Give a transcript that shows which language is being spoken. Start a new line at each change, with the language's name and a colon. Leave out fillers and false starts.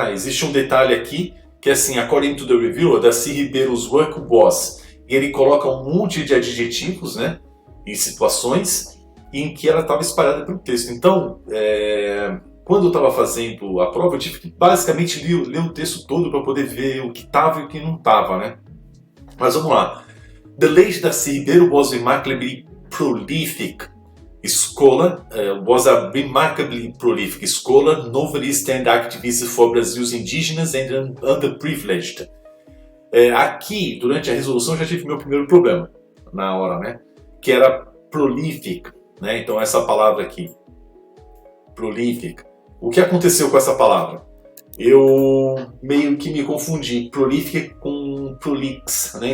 Portuguese: Existe um detalhe aqui, que é assim,
English: according to the reviewer, Darcy Ribeiro's work was...
Portuguese: E ele coloca um monte de adjetivos, né, em situações em que ela estava espalhada pelo texto. Então, quando eu estava fazendo a prova, eu tive que basicamente ler o texto todo para poder ver o que estava e o que não estava, né? Mas vamos lá.
English: The late Darcy Ribeiro was remarkably prolific scholar, was a remarkably prolific scholar, novelist and activist for Brazil's indigenous and underprivileged.
Portuguese: Aqui, durante a resolução, eu já tive meu primeiro problema na hora, né? Que era prolific, né? Então essa palavra aqui, prolific. O que aconteceu com essa palavra? Eu meio que me confundi, prolific com prolix, né?